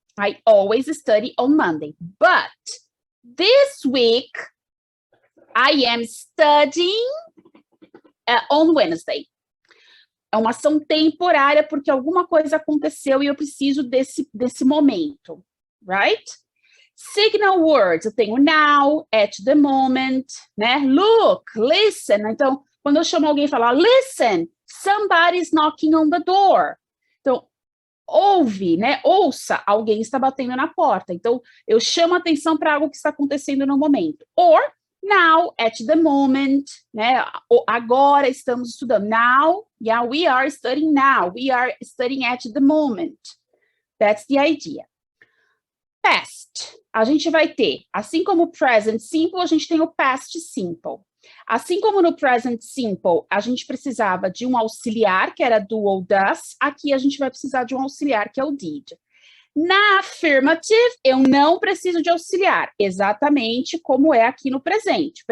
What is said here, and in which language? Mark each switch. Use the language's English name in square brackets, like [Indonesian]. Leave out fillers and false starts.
[English] I always study on Monday. But this week, I am studying on Wednesday. [Portuguese] É uma ação temporária porque alguma coisa aconteceu e eu preciso desse momento, [English] right? Signal words, [Portuguese] eu tenho [English] now, at the moment, né? Look, listen. [Portuguese] Então, quando eu chamo alguém e falo, [English] listen, somebody's knocking on the door. [Portuguese] Então, ouve, né? Ouça, alguém está batendo na porta. Então, eu chamo atenção para algo que está acontecendo no momento. [English] Or, now, at the moment, né? [Portuguese] Agora estamos estudando. [English] Now, yeah, we are studying now. We are studying at the moment. That's the idea. Past. [Portuguese] A gente vai ter, assim como o present simple, a gente tem o past simple. Assim como no present simple, a gente precisava de um auxiliar, que era do ou does, aqui a gente vai precisar de um auxiliar, que é o did. Na affirmative, eu não preciso de auxiliar, exatamente como é aqui no presente.